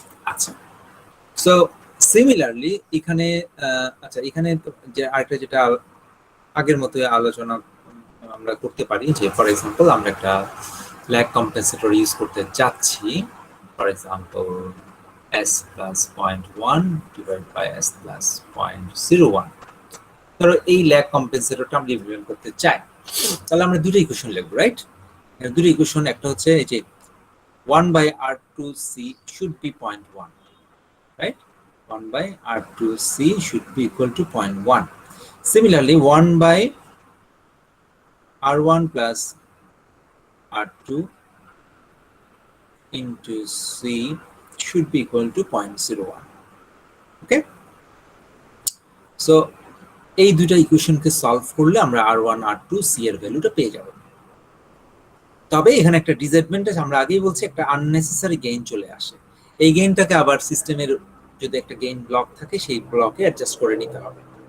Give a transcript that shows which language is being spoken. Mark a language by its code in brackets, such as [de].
[bn] আচ্ছা, so similarly এখানে আচ্ছা এখানে যে আরেকটা যেটা আগের মতো আলোচনা আমরা করতে পারি, যে ফর এক্সাম্পল আমরা একটা ল্যাগ কম্পেনসেটর ইউজ করতে যাচ্ছি, for example [en] s plus 0.1 divided by s plus 0.01। [bn] ধরো এই ল্যাগ কম্পেনসেটরটা আমরা ইমপ্লিমেন্ট করতে চাই, তাহলে আমরা দুটো ইকুয়েশন লিখব, রাইট? দুটো ইকুয়েশন, একটা হচ্ছে এই যে [en] 1 by r2c should be 0.1, right? 1 by r2c should be equal to 0.1. Similarly, 1 by r1 plus r2 into c should be equal to 0.01. Okay? [bn] So, এই দুটো ইকুয়েশনকে সলভ করলে আমরা r1 r2 c এর ভ্যালুটা পেয়ে যাব। তবে এখানে একটা ডিসঅ্যাডভান্টেজ, আমরা আগেই বলছি একটা আননেসেসারি গেইন চলে আসে। এই গেইনটাকে আবার সিস্টেমের যদি একটা গেইন ব্লক থাকে সেই ব্লকে অ্যাডজাস্ট করে নিতে হবে।